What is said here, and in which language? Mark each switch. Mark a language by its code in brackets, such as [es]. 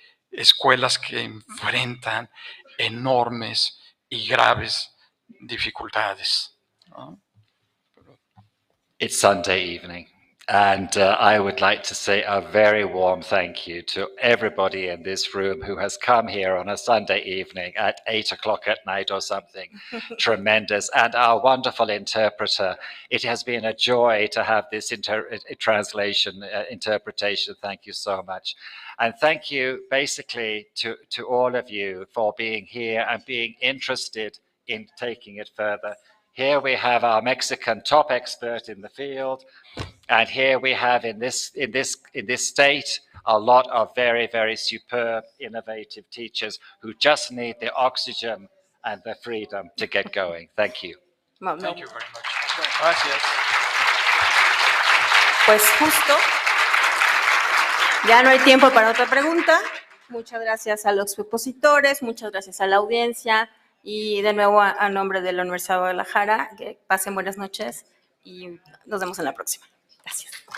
[es] Escuelas que enfrentan enormes y graves dificultades. ¿No? [en] It's Sunday evening, and I would like to say a very warm thank you to everybody in this room who has come here on a Sunday evening at 8 o'clock at night or something. Tremendous. And our wonderful interpreter. It has been a joy to have this translation, interpretation. Thank you so much. And thank you basically to all of you for being here and being interested in taking it further. Here we have our Mexican top expert in the field, and here we have in this state a lot of very, very superb, innovative teachers who just need the oxygen and the freedom to get going. Thank you. Thank you very much. [es] Gracias. Pues justo, ya no hay tiempo para otra pregunta. Muchas gracias a los expositores, muchas gracias a la audiencia. Y de nuevo, a nombre de la Universidad de Guadalajara, que pasen buenas noches y nos vemos en la próxima. Gracias.